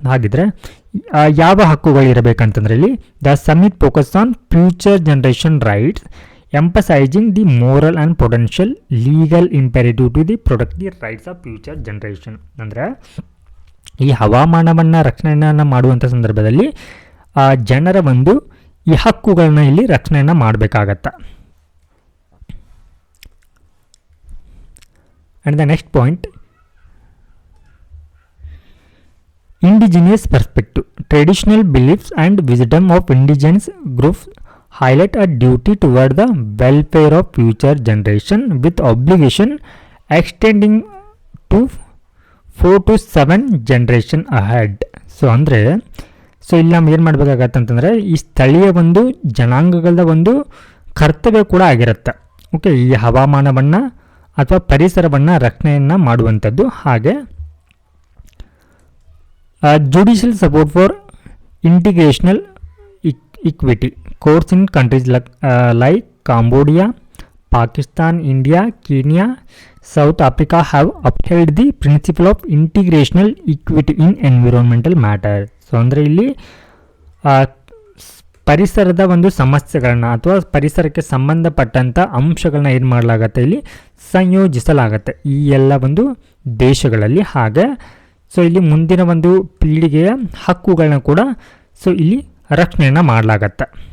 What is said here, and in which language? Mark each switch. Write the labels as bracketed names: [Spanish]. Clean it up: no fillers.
[Kannada] ಹಾಗಿದ್ರೆ ಯಾವ ಹಕ್ಕುಗಳು ಇರಬೇಕಂತಂದ್ರೆ ಇಲ್ಲಿ [English] The summit focus on future generation rights emphasising the moral and potential legal imperative to the protect the rights of future generation. [Kannada] ಅಂದರೆ ಈ ಹವಾಮಾನವನ್ನು ರಕ್ಷಣೆಯನ್ನು ಮಾಡುವಂಥ ಸಂದರ್ಭದಲ್ಲಿ ಜನರ ಒಂದು ಈ ಹಕ್ಕುಗಳನ್ನ ಇಲ್ಲಿ ರಕ್ಷಣೆಯನ್ನು ಮಾಡಬೇಕಾಗತ್ತೆ. [English] And the next point, indigenous perspective traditional beliefs and wisdom of indigenous groups highlight a duty toward the welfare of future generation with obligation extending to 4 to 7 generation ahead. [Kannada] So ಅಂದರೆ ಇಲ್ಲಿ ನಾವು ಏನು ಮಾಡಬೇಕಾಗತ್ತಂತಂದರೆ ಈ ಸ್ಥಳೀಯ ಒಂದು ಜನಾಂಗಗಳ ಒಂದು ಕರ್ತವ್ಯ ಕೂಡ ಆಗಿರುತ್ತೆ. ಓಕೆ, ಈ ಹವಾಮಾನವನ್ನು ಅಥವಾ ಪರಿಸರವನ್ನು ರಕ್ಷಣೆಯನ್ನು ಮಾಡುವಂಥದ್ದು. [English] ಹಾಗೆ judicial support for integrational equity courts in countries like Cambodia, Pakistan, India, Kenya, South Africa have upheld the principle of integrational equity in environmental matters. [Kannada] So ಅಂದರೆ ಇಲ್ಲಿ ಪರಿಸರದ ಒಂದು ಸಮಸ್ಯೆಗಳನ್ನ ಅಥವಾ ಪರಿಸರಕ್ಕೆ ಸಂಬಂಧಪಟ್ಟಂಥ ಅಂಶಗಳನ್ನ ಏನು ಮಾಡಲಾಗತ್ತೆ, ಇಲ್ಲಿ ಸಂಯೋಜಿಸಲಾಗತ್ತೆ ಈ ಎಲ್ಲ ಒಂದು ದೇಶಗಳಲ್ಲಿ. ಹಾಗೆ ಸೊ ಇಲ್ಲಿ ಮುಂದಿನ ಒಂದು ಪೀಳಿಗೆಯ ಹಕ್ಕುಗಳನ್ನ ಕೂಡ ಸೊ ಇಲ್ಲಿ ರಕ್ಷಣೆಯನ್ನು ಮಾಡಲಾಗತ್ತೆ.